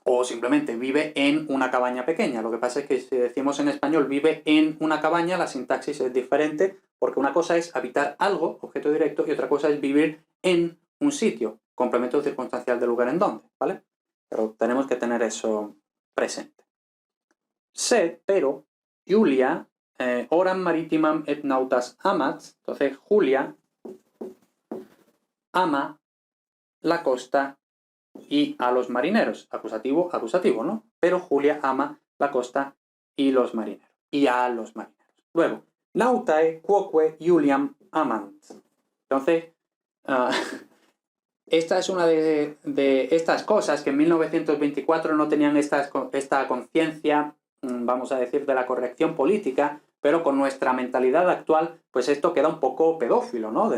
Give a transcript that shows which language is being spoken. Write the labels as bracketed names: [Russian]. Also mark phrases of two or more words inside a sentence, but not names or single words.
[Spanish] O simplemente vive en una cabaña pequeña. Lo que pasa es que si decimos en español vive en una cabaña, la sintaxis es diferente, porque una cosa es habitar algo, objeto directo, y otra cosa es vivir en un sitio, complemento circunstancial del lugar en donde, ¿vale? Pero tenemos que tener eso presente. Sed, pero, Julia, [Latin] oram maritimam et nautas amat, [Spanish] entonces Julia ama la costa y a los marineros. Acusativo, acusativo, ¿no? Pero Julia ama la costa y los marineros. Y a los marineros. Luego, [Latin] nautae quoque Juliam amant. [Spanish] Entonces, esta es una de estas cosas que en 1924 no tenían esta conciencia, vamos a decir, de la corrección política, pero con nuestra mentalidad actual, pues esto queda un poco pedófilo, ¿no?